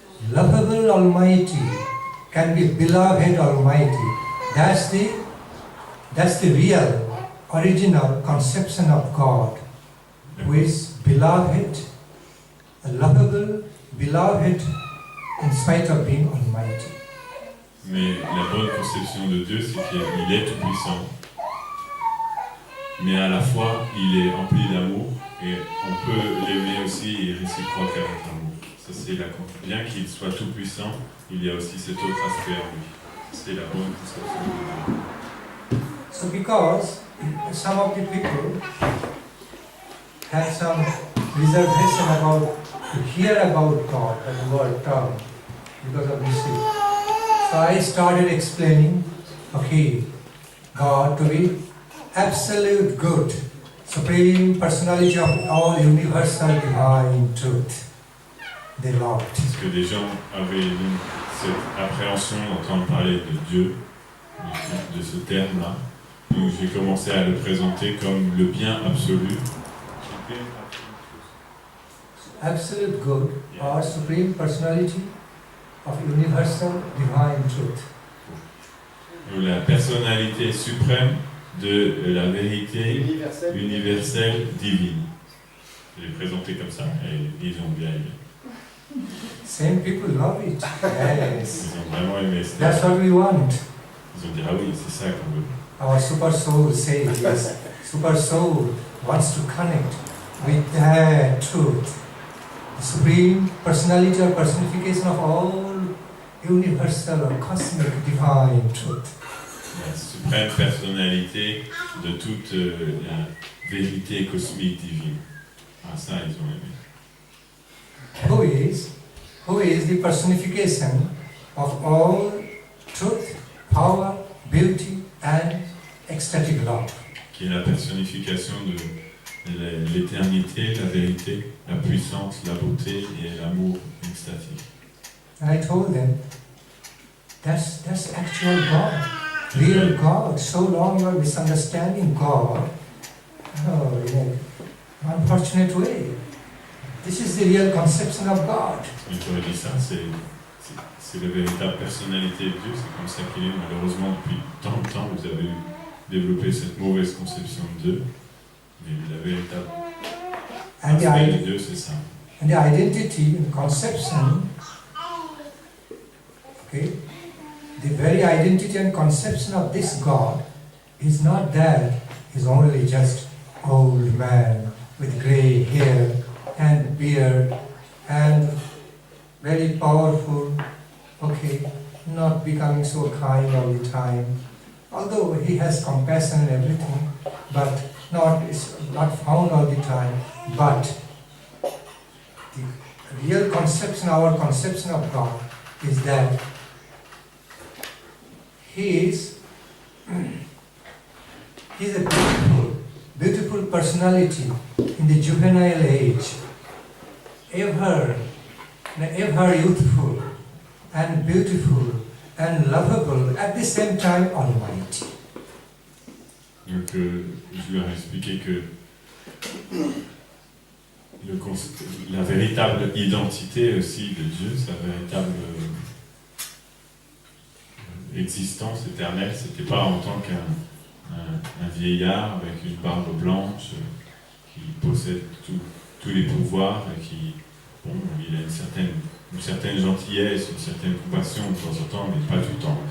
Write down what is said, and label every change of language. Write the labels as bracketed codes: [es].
[en] Lovable Almighty can be beloved Almighty. That's the real, original conception of God, who is beloved, lovable, beloved, in spite of being Almighty. [fr] Mais la bonne conception de Dieu, c'est qu'il est tout-puissant, mais à la fois, il est empli d'amour, et on peut l'aimer aussi et réciproque avec l'amour. Ça, c'est bien qu'il soit tout-puissant, il y a aussi cet autre aspect en lui. C'est la bonne conception de Dieu. [en] So because some of the people had some reservation about to hear about God, the word term, because of this. So I started explaining, okay, God to be absolute good, supreme personality of all universal divine truth. They loved. [fr] Parce que des gens avaient donc cette appréhension d'entendre parler de Dieu, de ce terme-là. Donc j'ai commencé à le présenter comme le bien absolu. [en] Absolute good or supreme personality of universal divine truth. [fr] La personnalité suprême de la vérité universelle divine. Je l'ai présenté comme ça et ils ont bien aimé. [en] Same people love it. Yes. [fr] Ils ont vraiment aimé ça. [en] That's what we want. [fr] Ils ont dit ah oui, c'est ça qu'on veut. [en] Our super soul says yes. Super soul wants to connect with that truth. The supreme personality or personification of all universal or cosmic divine truth. [fr] La suprême personnalité de toute la vérité cosmique divine. Ah ça, ils ont aimé. [en] Who is the personification of all truth, power, beauty and ecstatic love. [fr] Qui est la personnification de l'éternité, la vérité, la puissance, la beauté et l'amour extatique. [en] And I told them, that's actual God, real God. So long you are misunderstanding God, in an unfortunate way. This is the real conception of God. [fr] Et j'aurais dit ça, c'est la véritable personnalité de Dieu, c'est comme ça qu'il est. Malheureusement, depuis tant de temps, vous avez développé cette mauvaise conception de Dieu, mais la véritable aspect de Dieu, c'est ça. [en] And the identity and conception, okay, the very identity and conception of this God is not that he's only just old man with grey hair and beard and very powerful, okay, not becoming so kind all the time, although he has compassion and everything, but it's not found all the time. But the real conception, our conception of God is that he is a beautiful personality in the juvenile age, ever youthful and beautiful and lovable, at the same time almighty. [fr] Donc, je leur ai expliqué que la véritable identité aussi de Dieu, sa véritable existence éternelle, c'était pas en tant qu'un vieillard avec une barbe blanche qui possède tous les pouvoirs et qui, bon, il a une certaine gentillesse, une certaine compassion de temps en temps, mais pas tout le temps.